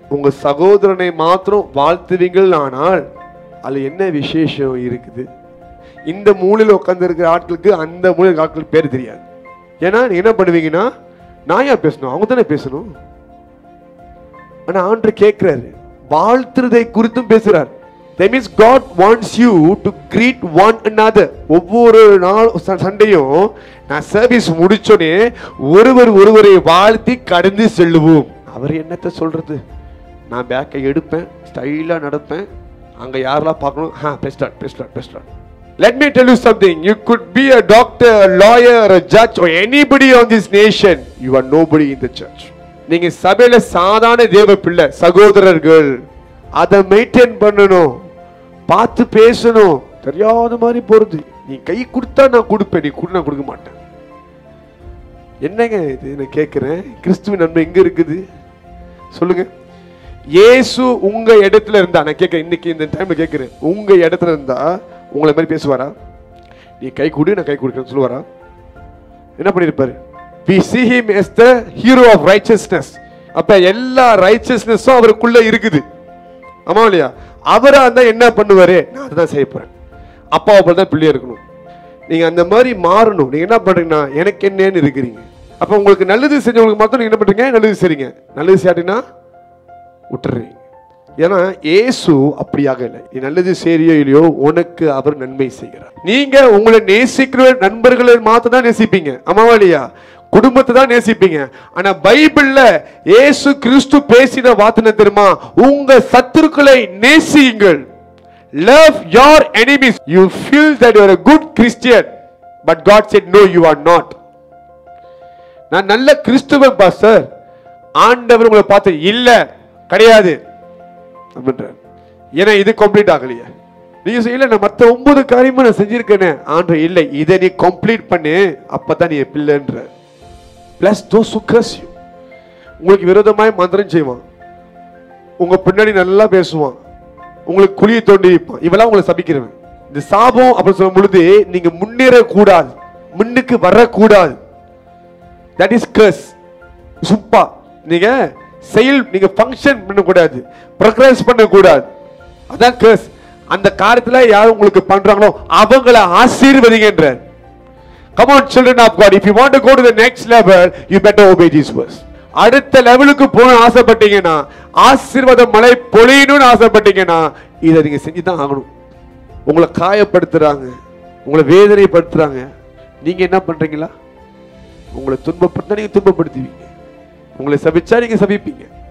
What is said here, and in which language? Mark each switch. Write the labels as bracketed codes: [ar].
[ta] உங்க சகோதரனை மாத்திரம் வாழ்த்துவீங்கள், ஆனால் அது என்ன விசேஷம் இருக்குது? இந்த மூலையில் உட்கார்ந்து இருக்கிற ஆட்களுக்கு அந்த மூலையில் ஆட்களுக்கு பேர் தெரியாது. ஏன்னா நீங்க என்ன பண்ணுவீங்கன்னா, நான் ஏன் பேசணும், அவங்க தானே பேசணும். ஆனா ஆண்டவர் கேட்கிறாரு, வாழ்த்துறதை குறித்தும் பேசுறார். [en] That means God wants you to greet one another. [ta] ஒவ்வொரு நாள் சண்டையும் நான் சர்வீஸ் முடிச்சோடனே ஒருவரை வாழ்த்தி கடந்து செல்லுவோம். அவர் என்னத்தை சொல்றது? நான் பேக்கை எடுப்பேன், ஸ்டைலா நடப்பேன், அங்க யாரெல்லாம் பார்க்கணும், பேஸ்டார்ட். [en] Let me tell you something. You could be a doctor, a lawyer, a judge, or anybody on this nation. You are nobody in the church. [ta] நீங்க சபையில சாதாரண தேவ பிள்ளை, சகோதரர்கள். அதை மெயின்டைன் பண்ணணும், பார்த்து பேசணும். தெரியாத மாதிரி போறது. நீ கை கொடுத்தா நான் கொடுப்பேன், நீ நான் கொடுக்க மாட்டேன். என்னங்க இது? நான் கேட்கிறேன், கிறிஸ்துவின் நன்மை எங்க இருக்குது சொல்லுங்க. இயேசு உங்க இடத்துல இருந்தா, நான் கேட்கிறேன், இன்னைக்கு இந்த டைம்ல கேட்கிறேன், உங்க இடத்துல இருந்தா உங்களை மாதிரி பேசுவாரா? நீ கை கொடு, நான் கை கொடுக்கிறேன்னு சொல்லுவாரா? என்ன பண்ணிருப்பாரு? [en] We see him as the hero of righteousness. [ta] அப்ப எல்லா ரைச்சஸ்னஸும் அவருக்குள்ள இருக்குது. ஆமா இல்லையா? அவரா இருந்தா என்ன பண்ணுவாரு? நான் அதான் செய்ய போறேன். அப்பாவை போல தான் பிள்ளையா இருக்கணும். நீங்க அந்த மாதிரி மாறணும். நீங்க என்ன பண்றீங்கன்னா, எனக்கு என்னன்னு இருக்கிறீங்க. அப்ப உங்களுக்கு நல்லது செஞ்சவங்களுக்கு மாத்திரம் நீங்க என்ன பண்றீங்க? நல்லது செய்றீங்க. நல்லது செய்யாட்டினா விட்டுறீங்க. ஏன்னா இயேசு அப்படியாக இல்லை. நீ நல்லது செய்யறியோ இல்லையோ, உனக்கு அவர் நன்மை செய்கிறார். நீங்க உங்களை நேசிக்கிற நண்பர்களை மாத்திரம் தான் நேசிப்பீங்க. ஆமாவா இல்லையா? குடும்பத்தை தான் நேசிப்பீங்க. ஆனா பைபிள்ல இயேசு கிறிஸ்து பேசின வார்த்தை தெரியுமா? உங்க சத்துருக்களை நேசியுங்கள். [en] Love your enemies. You feel that you are a good Christian, but God said no, you are not. [ta] நான் நல்ல கிறிஸ்துவன் பாஸ்டர், ஆண்டவர் உங்களை பார்த்து இல்ல கிடையாது அப்படின்றார். ஏன்னா இது கம்ப்ளீட் ஆகலையே. நீங்க இல்ல, நான் மற்ற 9 காரியமும் நான் செஞ்சிருக்கேனே. ஆண்டவர் இல்லை, இதை நீ கம்ப்ளீட் பண்ணு, அப்பதான் நீ பிள்ளைன்ற. [en] Bless those who curse you. [ta] உங்களுக்கு விரோதமாய் மந்திரம் செய்வான், உங்க பின்னாடி நல்லா பேசுவான், உங்களுக்கு குழியை தோண்டி வைப்பான். இவெல்லாம் உங்களை சபிக்கிறவன். இந்த சாபம் அப்படி சொல்லும் பொழுது நீங்க முன்னேறக்கூடாது, முன்னுக்கு வரக்கூடாது. [en] That is curse. [ta] சுப்பா நீங்க நீங்க ஃபங்க்ஷன் பண்ணக்கூடாது, ப்ரோக்ரஸ் பண்ணக்கூடாது. அதான் கர்ஸ். அந்த காரியத்துல யார் உங்களுக்கு பண்றாங்களோ அவங்கள ஆசீர்வதிங்கன்றார். [en] Come on children of God, if you want to go to the next level, you better obey these words. [ta] அடுத்த லெவலுக்கு போக ஆசைப்பட்டீங்கன்னா, ஆசீர்வாத மழை பொழியணும்னு ஆசைப்பட்டீங்கன்னா இதை நீங்க செஞ்சுதான் ஆகணும். உங்களை காயப்படுத்துறாங்க, உங்களை வேதனைப்படுத்துறாங்க, நீங்க என்ன பண்றீங்களா? உங்களை துன்பப்படுத்தா நீங்க துன்பப்படுத்துவீங்க, உங்களை சபிச்சா நீங்க சபிப்பீங்க.